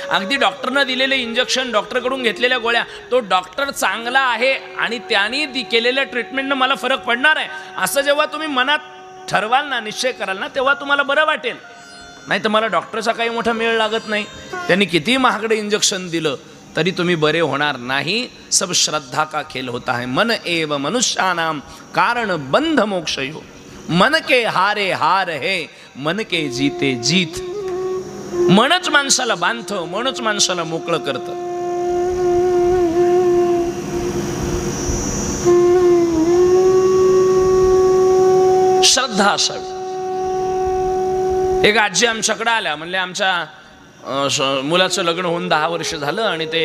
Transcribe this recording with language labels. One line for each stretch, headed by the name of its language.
Marathi: अगदी डॉक्टरनं दिलेले इंजेक्शन, डॉक्टरकडून घेतलेल्या गोळ्या, तो डॉक्टर चांगला आहे आणि त्यांनी केलेल्या ट्रीटमेंटनं मला फरक पडणार आहे असं जेव्हा तुम्ही मनात ठरवाल ना, निश्चय कराल ना, तेव्हा तुम्हाला बरं वाटेल. नाही तर मला डॉक्टरचा काही मोठा मेळ लागत नाही, त्यांनी किती महागडे इंजेक्शन दिलं तरी तुम्ही बरे होणार नाही.
Hindi: सब श्रद्धा का खेल होता है,
Sanskrit: मन एव मनुष्यानाम कारण बंध मोक्षयो.
Hindi: मन के हारे हार है, मन के जीते जीत.
Marathi: मनच माणसाला बांधतं, मनच माणसाला मोकळं करतं. श्रद्धा असावी. एक आजी आमच्याकडे आल्या, म्हणले आमच्या मुलाचं लग्न होऊन 10 वर्ष झालं आणि ते